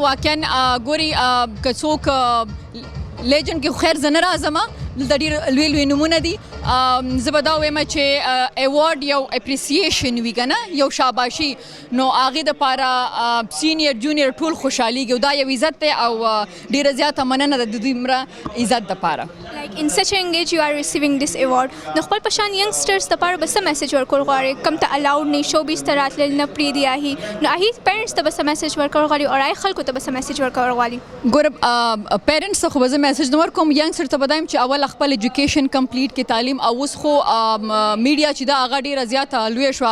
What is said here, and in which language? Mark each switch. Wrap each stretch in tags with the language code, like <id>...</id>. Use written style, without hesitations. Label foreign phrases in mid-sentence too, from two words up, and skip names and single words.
<ps>واقعا ګوري که څوک لیجنډ کې خو خیر زه نه راځم، دلته ډېر لوی لوی نومونه دي. زه به دا ووایم چې ایوارډ یو اپریسیشن وي که نه، یو شاباشي، نو هغې دپاره</ps> <en>senior junior</en> <ps>ټول خوشحالیږي او دا یو عزت دی او ډېره زیاته مننه ده د دومره عزت دپاره.</ps> <en>Like in such a young age you are receiving this award.</en> <ps>نو خپل پشان youngsters دپاره به څه میسج ورکول غواړئ؟ کوم ته الاؤډ نه شوبیز ته راتلل نه پرېږدي هغې، نو هغې پیرنټس ته به څه میسج ورکول غواړي او هغې خلکو ته به څه میسج ورکول غواړي؟ ګوره پیرنټس ته خو به زه میسج نه ورکوم، ینګسټر ته به دا یم چې اول خپل</ps> <en>education complete</en> <ps>کې تعلیم، او اوس خو میډیا چې دا هغه ډېره زیاته لویه شوه.</ps>